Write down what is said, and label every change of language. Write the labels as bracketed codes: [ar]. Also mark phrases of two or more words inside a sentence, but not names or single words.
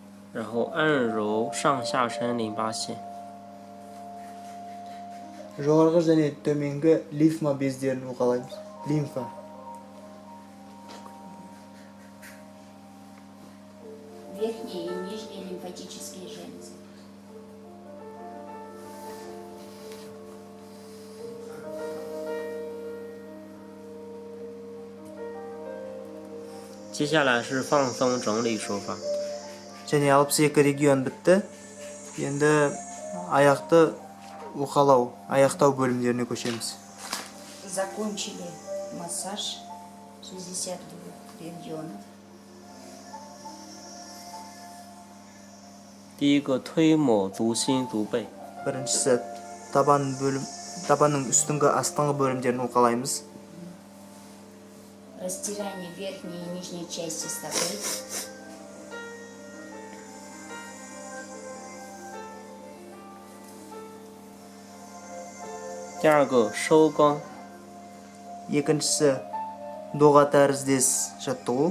[zh] 然后按揉上下身淋巴线。 [kk] жоғарғы және төменгі лимфа бездерін уқалаймыз. [ru] Лимфа. Верхние и нижние лимфатические железы. [zh] 接下来是放松整理手法。 [kk] және 62 регион бітті. Енді аяқты уқалау, аяқтау бөлімдеріне көшеміз. [ru] Закончили массаж 60 регионов. [zh] 第一个推抹足心足背， [kk] Біріншісі табанның үстіңгі астыңғы бөлімдерін уқалаймыз. [ru] Растирание верхней и нижней части стопы. [zh] 第二个收肛， [kk] Екіншісі доға тәріздес жаттығу.